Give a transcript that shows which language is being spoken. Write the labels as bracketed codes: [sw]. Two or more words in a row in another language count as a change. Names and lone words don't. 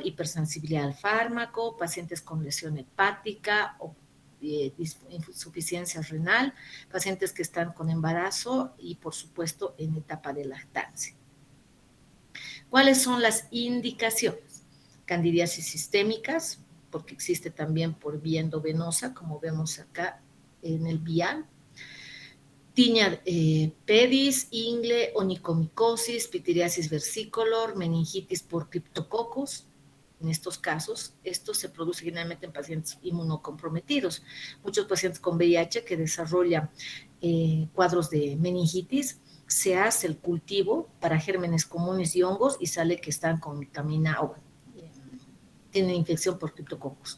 [es] Hipersensibilidad al fármaco, pacientes con lesión hepática o insuficiencia renal, pacientes que están con embarazo y, por supuesto, en etapa de lactancia. ¿Cuáles son las indicaciones? Candidiasis sistémicas, porque existe también por vía endovenosa, como vemos acá en el vial. Tiña pedis, ingle, onicomicosis, pitiriasis versicolor, meningitis por criptococcus. En estos casos, esto se produce generalmente en pacientes inmunocomprometidos. Muchos pacientes con VIH que desarrollan cuadros de meningitis, se hace el cultivo para gérmenes comunes y hongos y sale que están contaminados, tienen infección por criptococcus.